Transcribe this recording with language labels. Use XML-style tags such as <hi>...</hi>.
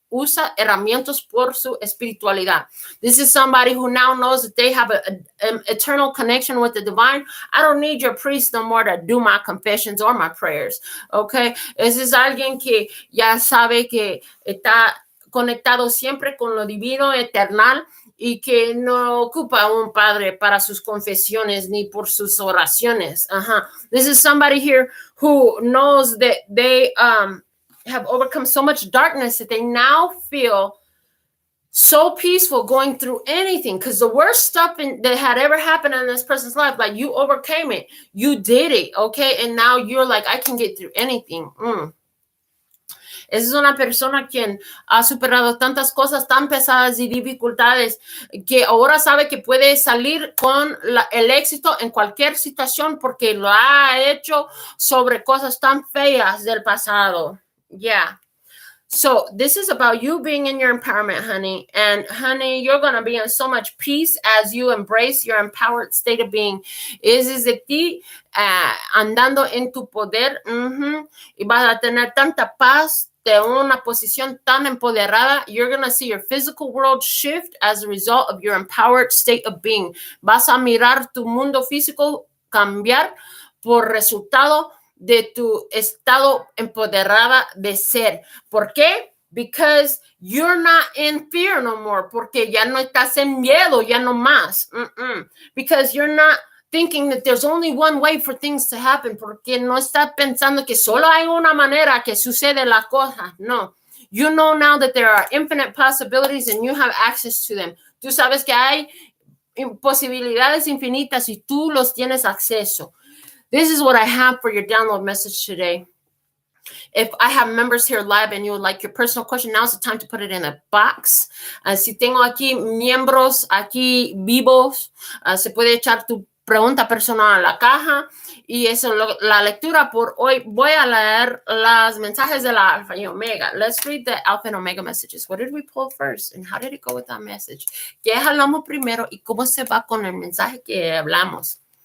<es>usa herramientas por su espiritualidad.</es> <en>This is somebody who now knows that they have an eternal connection with the divine. I don't need your priest no more to do my confessions or my prayers. Okay.</en> <es>Ese es alguien que ya sabe que está conectado siempre con lo divino, eternal, y que no ocupa un padre para sus confesiones ni por sus oraciones.</es> <en>This is somebody here who knows that they have overcome so much darkness that they now feel so peaceful going through anything, because the worst stuff that had ever happened in this person's life, like you overcame it, you did it, okay, and now you're like, I can get through anything.</en> <es>Es una persona quien ha superado tantas cosas tan pesadas y dificultades que ahora sabe que puede salir con el éxito en cualquier situación porque lo ha hecho sobre cosas tan feas del pasado.</es> <en>Yeah. So this is about you being in your empowerment, honey. And honey, you're going to be in so much peace as you embrace your empowered state of being.</en> <es>Es de ti andando en tu poder. Y vas a tener tanta paz de una posición tan empoderada.</es> <en>You're going to see your physical world shift as a result of your empowered state of being.</en> <es>Vas a mirar tu mundo físico cambiar por resultado de tu estado empoderada de ser. ¿Por qué?</es> <en>Because you're not in fear no more.</en> <es>Porque ya no estás en miedo, ya no más.</es> <en>Because you're not thinking that there's only one way for things to happen.</en> <es>Porque no estás pensando que solo hay una manera que sucede la cosa. No.</es> <en>You know now that there are infinite possibilities and you have access to them.</en> <es>Tú sabes que hay posibilidades infinitas y tú los tienes acceso.</es> <en>This is what I have for your download message today. If I have members here live and you would like your personal question, now's the time to put it in a box.</en> <es>Si tengo aquí miembros aquí vivos, se puede echar tu pregunta personal a la caja. Y eso la lectura por hoy. Voy a leer los mensajes de la Alfa y Omega.</es> <en>Let's read the Alpha and Omega messages. What did we pull first? And how did it go with that message?</en> <es>¿Qué hablamos primero y cómo se va con el mensaje que hablamos?</es>